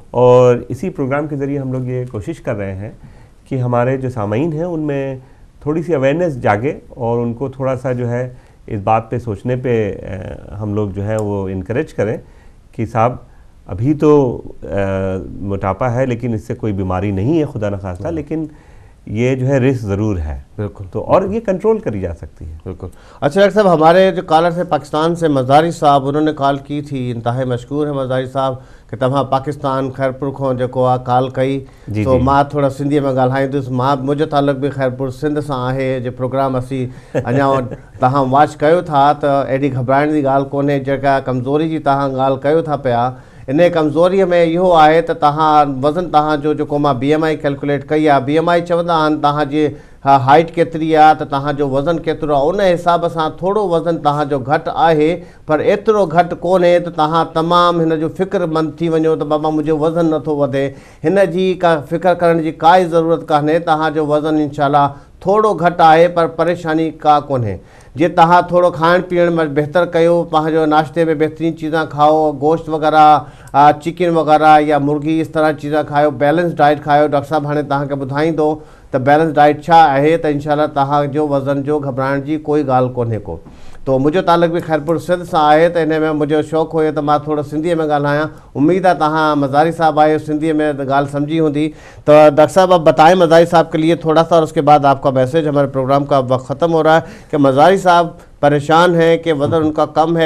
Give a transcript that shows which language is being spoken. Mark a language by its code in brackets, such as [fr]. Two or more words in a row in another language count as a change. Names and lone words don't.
[ur] اور اسی پروگرام کے ذریعے ہم لوگ یہ کوشش کر رہے ہیں کہ ہمارے جو سامعین ہیں ان میں تھوڑی سی اویئرنیس جاگے اور ان کو تھوڑا سا جو ہے اس بات پہ سوچنے پہ ہم لوگ جو ہے وہ انکریج کریں کہ صاحب ابھی تو موٹاپا ہے لیکن اس سے کوئی بیماری نہیں ہے خدا نہ خواستہ، لیکن یہ جو ہے رسک ضرور ہے. بالکل. تو اور یہ کنٹرول کری جا سکتی ہے. بالکل۔ اچھا ڈاکٹر صاحب، ہمارے جو کالر تھے پاکستان سے مزاری صاحب، انہوں نے کال کی تھی، انتہائی مشکور ہے مزاری صاحب [sd] कि तव्हां पाकिस्तान खैरपुर खो जेको आहे कॉल कई, तो मां थोड़ा सिंधी में ॻाल्हाईंदुसि। मां मुंहिंजो तालुक बि खैरपुर सिंध सां आहे। जो प्रोग्राम असीं अञा तव्हां वॉच कयो था त एॾी घबराइण जी ॻाल्हि कोन्हे। जेका कमज़ोरी जी तव्हां ॻाल्हि कयो था पिया, इन कमज़ोरीअ में इहो आहे त तव्हां वज़न तव्हांजो जेको मां [en] BMI calculate [sd] कई आहे, BMI चवंदा आहिनि तव्हांजी हाइट केतिरी आहे त तव्हांजो वज़न केतिरो आहे, उन हिसाब सां थोरो वज़न तव्हांजो घटि आहे, पर एतिरो घटि कोन्हे त तव्हां तमामु हिन जो फ़िक्रमंद थी वञो त बाबा मुंहिंजो वज़न नथो वधे। हिन जी का फ़िक्र करण जी काई ज़रूरत कान्हे। तव्हांजो वज़न इंशाल्लाह थोरो घटि आहे पर परेशानी का कोन्हे। जे तव्हां थोरो खाइण पीअण में बहितर कयो, पंहिंजो नाश्ते में बहितरीन चीज़ां खाओ, गोश्त वग़ैरह, चिकन वग़ैरह या मुर्गी [ur] इस तरह [sd] चीज़ां खाओ, [en] balance diet [sd] खाओ। डॉक्टर साहब हाणे तव्हांखे ॿुधाईंदो त [en] balance diet [sd] छा आहे, त इंशाल्लाह तव्हांजो वज़न जो घबराइण जी कोई ॻाल्हि कोन्हे को। [ur] تو مجھے تعلق بھی خیرپور سندھ سے آہے، تو ان میں مجھے شوق ہُیو تو میں تھوڑا سندھی میں ڳالہایاں. امید ہے تہاں مزاری صاحب آئے سندھی میں گال سمجھی ہوں گی. تو ڈاکٹر صاحب آپ بتائیں مزاری صاحب کے لیے تھوڑا سا، اور اس کے بعد آپ کا میسج. ہمارے پروگرام کا وقت ختم ہو رہا ہے کہ مزاری صاحب پریشان ہیں کہ وزن ان کا کم ہے.